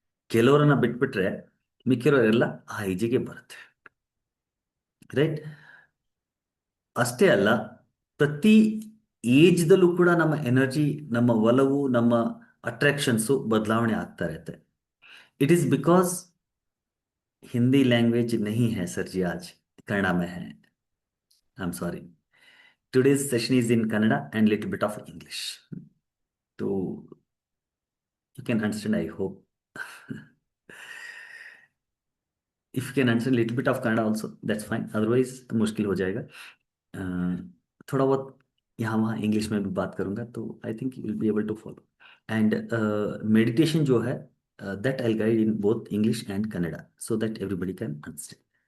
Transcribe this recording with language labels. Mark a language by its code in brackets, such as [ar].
[kn] ಕೆಲವರನ್ನ ಬಿಟ್ಬಿಟ್ರೆ ಮಿಕ್ಕಿರೋರೆಲ್ಲ ಆ ಏಜಿಗೆ ಬರುತ್ತೆ, ರೈಟ್? ಅಷ್ಟೇ ಅಲ್ಲ, ಪ್ರತಿ ಏಜ್ದಲ್ಲೂ ಕೂಡ ನಮ್ಮ ಎನರ್ಜಿ, ನಮ್ಮ ಒಲವು, ನಮ್ಮ ಅಟ್ರಾಕ್ಷನ್ಸು ಬದಲಾವಣೆ ಆಗ್ತಾ ಇರುತ್ತೆ. [en] it is because [hi] Hindi language नहीं है सर जी, आज कन्नड़ा में है. [en] I am sorry. Today's session is in Kannada and little bit of English. So you can understand, I hope. If you can understand little bit of Kannada also, that's fine. [hi] Otherwise मुश्किल हो जाएगा. थोड़ा बहुत यहाँ वहाँ English में भी बात करूँगा, तो [en] I think you will be able to follow. [hi] And meditation जो है, [en] that I'll guide in both English and Kannada so that everybody can understand.